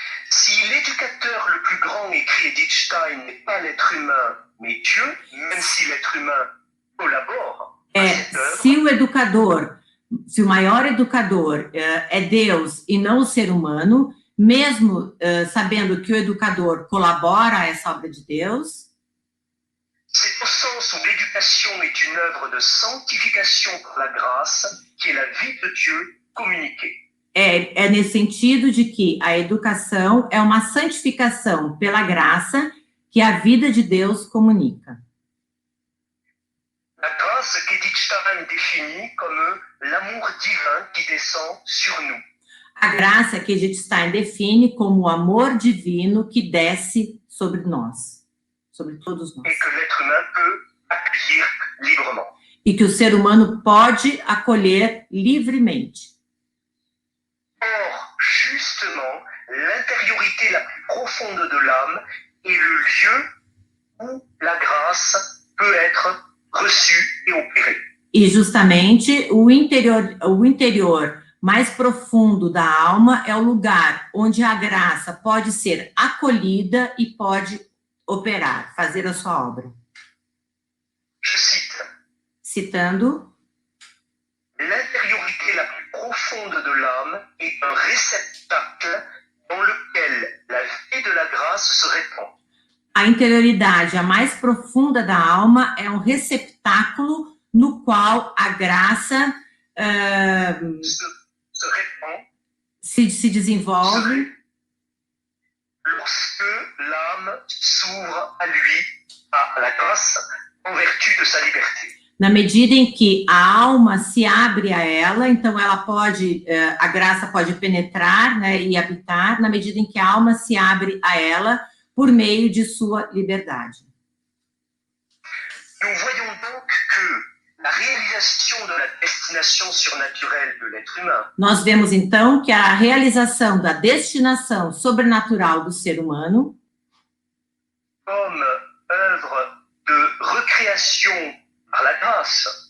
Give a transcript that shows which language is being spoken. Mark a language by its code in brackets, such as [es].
[fr] Si l'éducateur le plus grand, écrit Edith Stein, n'est pas l'être humain, mais Dieu, même si l'être humain collabore à cette œuvre, [pt] se o maior educador é Deus e não o ser humano, mesmo sabendo que o educador colabora a essa obra de Deus, [fr] c'est au sens où l'éducation est une œuvre de sanctification par la grâce, qui est la vie de Dieu communiquée. [pt] É nesse sentido de que a educação é uma santificação pela graça que a vida de Deus comunica. [fr] La grâce qu'Edith Stein définit comme l'amour divin qui descend sur nous. [pt] A graça que Edith Stein define como o amor divino que desce sobre nós, sobre todos nós. [fr] Et que l'être humain peut accueillir librement. [pt] E que o ser humano pode acolher livremente. [fr] Or, justement, l'intériorité la plus profonde de l'âme est le lieu où la grâce peut être reçue et opérée. [pt] E justamente o interior mais profundo da alma é o lugar onde a graça pode ser acolhida e pode operar, fazer a sua obra. [fr] Je cite. [pt] Citando: [fr] l'intériorité la plus profonde de l'âme est un réceptacle dans lequel la vie de la grâce se répand. [pt] A interioridade, a mais profunda da alma, é um receptáculo no qual a graça [fr] se répand, [pt] se desenvolve. [fr] Lorsque l'âme s'ouvre à lui, à la grâce, en vertu de sa liberté. [pt] Na medida em que a alma se abre a ela, então ela pode, a graça pode penetrar, né, e habitar, na medida em que a alma se abre a ela por meio de sua liberdade. [fr] Nous voyons donc que la réalisation de la destination surnaturelle de l'être humain. [pt] Nós vemos então que a realização da destinação sobrenatural do ser humano, [fr] comme œuvre de recréation par la grâce,